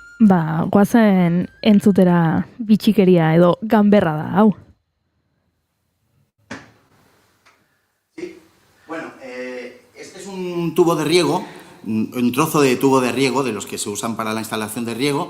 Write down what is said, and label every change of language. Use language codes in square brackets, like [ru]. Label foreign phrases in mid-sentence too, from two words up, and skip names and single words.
[eu] Goazen entzutera bitxikeria edo ganberra da, hau. [es] Bueno, este es un tubo de riego, un trozo de tubo de riego, de los que se usan para la instalación de riego.